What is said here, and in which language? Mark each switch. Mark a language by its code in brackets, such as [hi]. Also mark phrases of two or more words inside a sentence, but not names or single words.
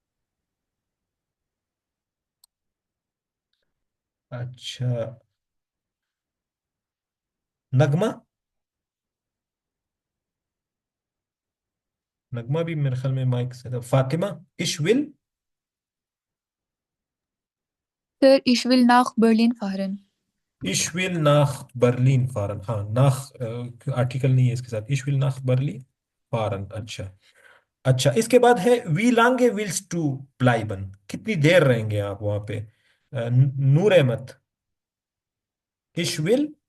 [hi] अच्छा, नगमा, नगमा भी मेरे ख्याल में माइक से था। फातिमा, [de] ich will, सर ich will nach Berlin fahren। ich will nach Berlin fahren, [hi] हाँ नाख आर्टिकल नहीं है इसके साथ, [de] ich will nach Berlin fahren. [hi] अच्छा अच्छा, इसके बाद है [de] wie lange willst du bleiben, [hi] कितनी देर रहेंगे आप वहां पे? नूर अहमद, [de] ich will,